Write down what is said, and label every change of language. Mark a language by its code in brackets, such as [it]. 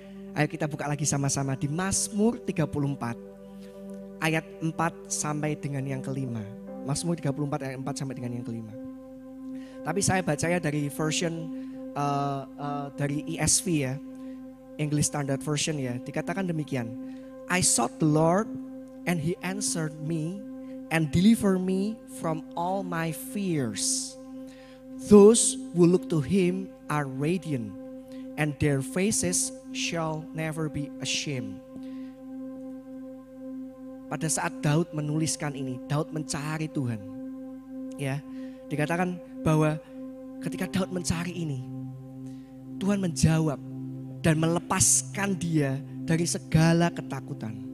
[id] Ayo kita buka lagi sama-sama di Mazmur 34 ayat 4 sampai dengan yang kelima. Mazmur 34 ayat 4 sampai dengan yang kelima. Tapi saya bacanya dari version dari ESV ya, English Standard Version ya. Dikatakan demikian. [en] I sought the Lord and He answered me and delivered me from all my fears. Those who look to Him are radiant, and their faces shall never be ashamed. [id] pada saat Daud menuliskan ini, Daud mencari Tuhan. Ya, dikatakan bahwa ketika Daud mencari ini, Tuhan menjawab dan melepaskan dia dari segala ketakutan.